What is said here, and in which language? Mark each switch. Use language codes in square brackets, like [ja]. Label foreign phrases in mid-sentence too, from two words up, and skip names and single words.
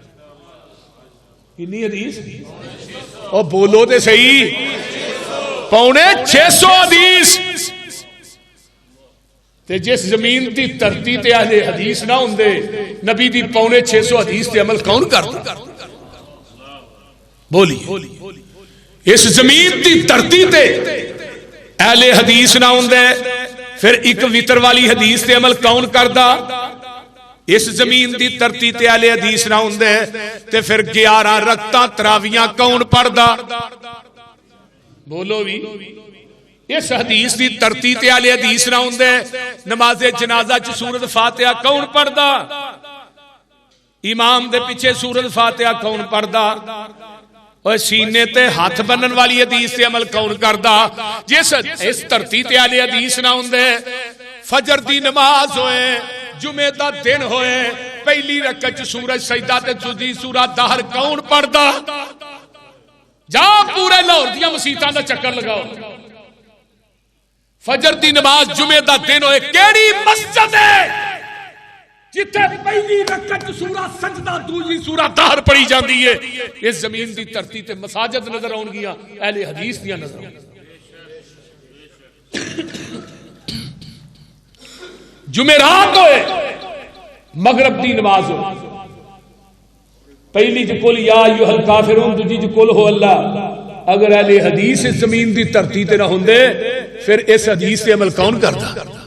[pa] کتنی حدیث او بولو تے صحیح 650 حدیث تے جس زمین دی دھرتی تے اہل حدیث نہ ہوندے نبی دی 650 حدیث تے عمل کون کرتا بولی اس زمین دی دھرتی تے اہل حدیث نہ ہوندے پھر ایک وتر والی حدیث تے عمل کون کردا اس زمین دی دھرتی تے اہل حدیث نہ ہوندے تے پھر 11 رکعتاں تراویحاں کون پڑھدا بولو بھی اس حدیث دی دھرتی تے اہل حدیث نہ ہوندے نماز جنازہ چ سورۃ فاتحہ کون پڑھدا امام دے پیچھے سورۃ فاتحہ کون پڑھدا اور سینے تے ہاتھ بنن والی حدیث تے عمل کون کردا جس اس دھرتی تے اہل حدیث نہ ہوندے فجر دی نماز ہوئے جمعے دا دن ہوئے پہلی رکعت چ سورۃ سجدہ تے دوسری سورۃ دہر کون پڑھدا جا پورے لاہور دیاں مسیتاں دا چکر لگاؤ فجر دی نماز جمعے دا دن ہوئے کیڑی مسجد ہے جتھے پہلی رکعت سورۃ سجدہ دوسری سورۃ دہر پڑھی جاندی ہے اس زمین دی دھرتی تے مساجد نظر آن گیا اہل حدیث دیاں نظر آن جمعرات ہوئے مغرب دی نماز ہوئے پہلی قل یا ایھا الکافرون دوسری قل ہو اللہ اگر اہل حدیث اس زمین دی دھرتی تے نہ ہوندے پھر اس حدیث تے عمل کون کرتا